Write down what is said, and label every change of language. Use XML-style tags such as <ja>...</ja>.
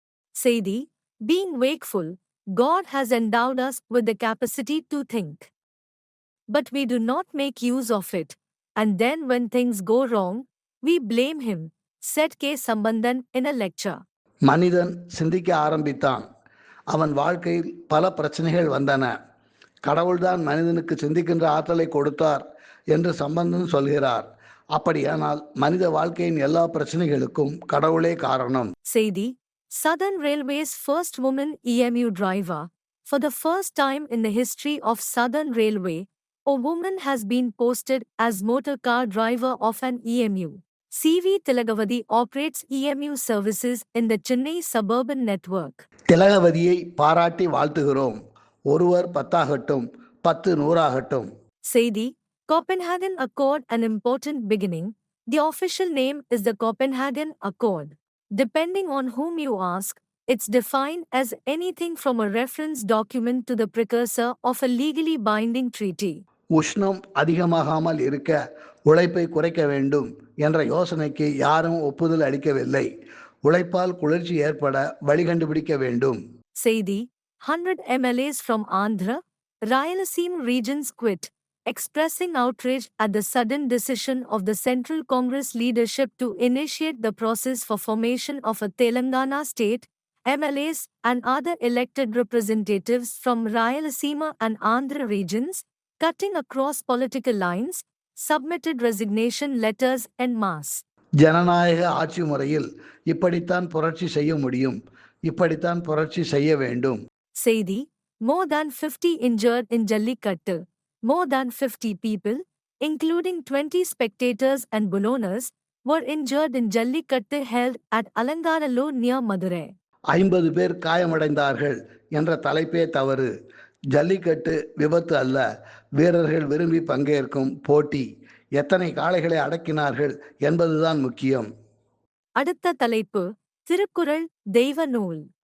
<en>செய்தி: Being wakeful, God has endowed us with the capacity to think. But we do not make use of it, and then when things go wrong, we blame him, said K. Sambandhan in a lecture.</en> <ta>மனிதன் சிந்திக்க ஆரம்பித்தான். அவன் வாழ்க்கையில் பல பிரச்சனைகள் வந்தன. கடவுள்தான் மனிதனுக்கு சிந்திக்கின்ற ஆற்றலை கொடுத்தார் என்று சம்பந்தன் சொல்கிறார். அப்படியானால் மனித வாழ்க்கையின் எல்லா பிரச்சனைகளுக்கும் கடவுளே காரணம்.</ta> <en>செய்தி: Southern Railway's first woman EMU driver. For the first time in the history of Southern Railway, a woman has been posted as motor car driver of an EMU. CV Tilagavadi operates EMU services in the Chennai suburban network.</en> <ta>திலகவதியை பாராட்டி வாழ்த்துகிறோம். ஒருவர் 10 ஆகட்டும், 10 100 ஆகட்டும்.</ta> <en>செய்தி: Copenhagen Accord, an important beginning. The official name is the Copenhagen Accord. Depending on whom you ask, it's defined as anything from a reference document to the precursor of a legally binding treaty.</en> <ta>உஷ்ணம் அதிகமாகாமல் இருக்க உழைப்பை குறைக்க வேண்டும் என்ற யோசனைக்கு யாரும் ஒப்புதல் அளிக்கவில்லை. உழைப்பால் குளிர்ச்சி ஏற்பட வழி கண்டுபிடிக்க வேண்டும்.</ta> <en>செய்தி: 100 MLAs from Andhra, Rayalaseema regions quit, expressing outrage at the sudden decision of the Central Congress leadership to initiate the process for formation of a Telangana state. MLAs and other elected representatives from Rayalaseema and Andhra regions, cutting across political lines, submitted resignation letters en masse.</en> <ta>ஜனநாயக ஆட்சி முறையில் இப்படித்தான் புரட்சி செய்ய முடியும், இப்படித்தான் புரட்சி செய்ய வேண்டும்.</ta> <en>செய்தி: More than 50 injured in Jallikattu. More than 50 people, including 20 spectators and ballooners, were injured in Jallikattu held at Alanganallur near Madurai.</en> <ta>50 பேர் காயமடைந்தார்கள் என்ற தலைப்பே தவறு. ஜல்லிக்கட்டு விபத்து அல்ல, வீரர்கள் விரும்பி பங்கேற்கும் போட்டி. எத்தனை காளைகளை அடக்கினார்கள் என்பதுதான் முக்கியம். அடுத்த தலைப்பு: திருக்குறள் தெய்வ நூல்.</ta>